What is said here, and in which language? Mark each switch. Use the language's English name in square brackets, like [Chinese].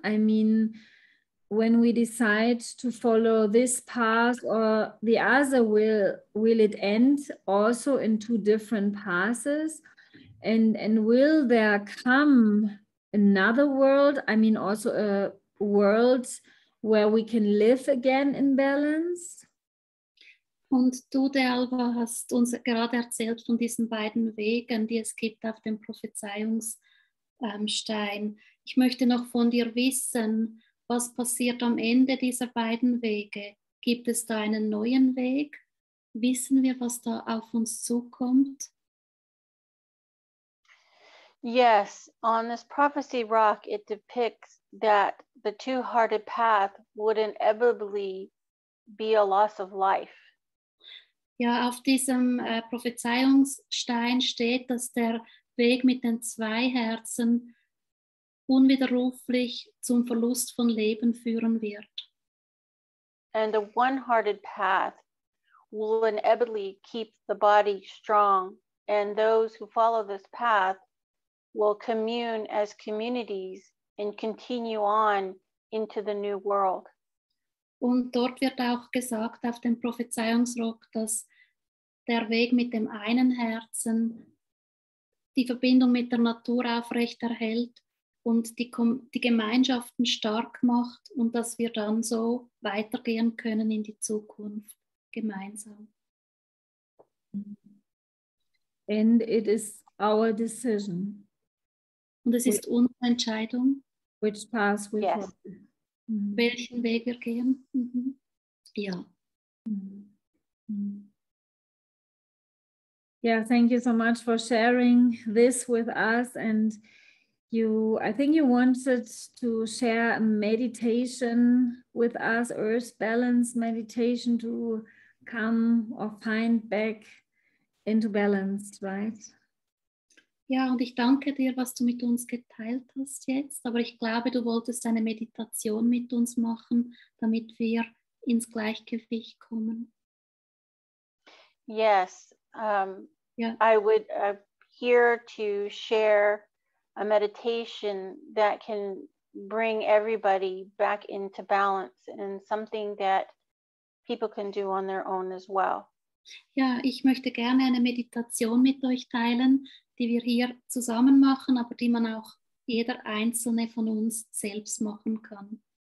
[English] I mean, when we decide to follow this path or the other, will it end also in two different paths? And will there come another world? I mean, also a world where we can live again in balance? [German] Und du, DeAlva, hast uns gerade erzählt von diesen beiden Wegen, die es gibt auf dem Prophezeiungsstein. Ich möchte noch von dir wissen, was passiert am Ende dieser beiden Wege? Gibt es da einen neuen Weg? Wissen wir, was da auf uns zukommt? [English] Yes, on this prophecy rock, it depicts that the two-hearted path would inevitably be a loss of life. [German] Ja, auf diesem Prophezeiungsstein steht, dass der Weg mit den 2 Herzen unwiderruflich zum Verlust von Leben führen wird. [English] And the one-hearted path will inevitably keep the body strong, and those who follow this path will commune as communities and continue on into the new world. [German] Und dort wird auch gesagt auf dem Prophezeiungsrock, dass der Weg mit dem einen Herzen die Verbindung mit der Natur aufrechterhält und die Gemeinschaften stark macht und dass wir dann so weitergehen können in die Zukunft gemeinsam. [English] And it is our decision. [German] Und es ist unsere Entscheidung, [English] Which path we Yes. follow. Mhm. [German] welchen Weg wir gehen. Mhm. Ja. [English] Yeah, thank you so much for sharing this with us. And I think you wanted to share a meditation with us, Earth Balance meditation, to come or find back into balance, right? [German] Ja, und ich danke dir, was du mit uns geteilt hast jetzt. Aber ich glaube, du wolltest eine Meditation mit uns machen, damit wir ins Gleichgewicht kommen. [English] Yes, [German] Ja. [English] I would here to share a meditation that can bring everybody back into balance and something that people can do on their own as well. [German] Ja, ich möchte gerne eine Meditation mit euch teilen, die wir hier zusammen machen, aber die man auch jeder einzelne von uns selbst machen kann.